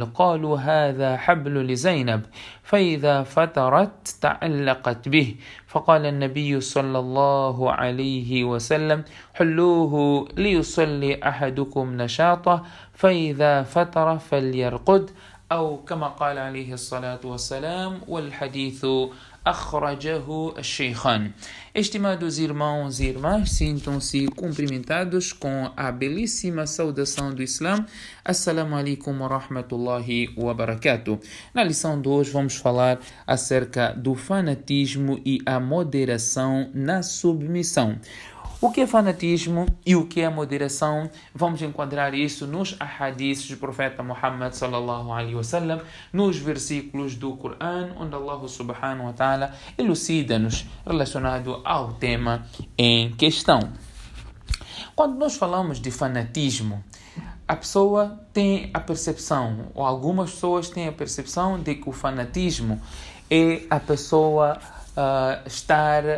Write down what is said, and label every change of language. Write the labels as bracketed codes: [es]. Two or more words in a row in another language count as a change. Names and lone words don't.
[ar] قالوا: هذا حبل لزينب، فإذا فترت تعلقت به، فقال النبي صلى الله عليه وسلم: حلوه ليصلي أحدكم نشاطه، فإذا فتر فليرقد، أو كما قال عليه الصلاة والسلام. والحديث أخرجه الشيخان. [pt] Estimados irmãos e irmãs, sintam-se cumprimentados com a belíssima saudação do Islã. [ar] السلام عليكم ورحمة الله وبركاته. [pt] Na lição de hoje vamos falar acerca do fanatismo e a moderação na submissão. O que é fanatismo e o que é moderação? Vamos enquadrar isso nos ahadiths do profeta Muhammad [ar] صلى الله عليه وسلم, [pt] nos versículos do Coran, onde [ar] الله سبحانه وتعالى [pt] elucida-nos relacionado ao tema em questão. Quando nós falamos de fanatismo, a pessoa tem a percepção, ou algumas pessoas têm a percepção de que o fanatismo é a pessoa estar...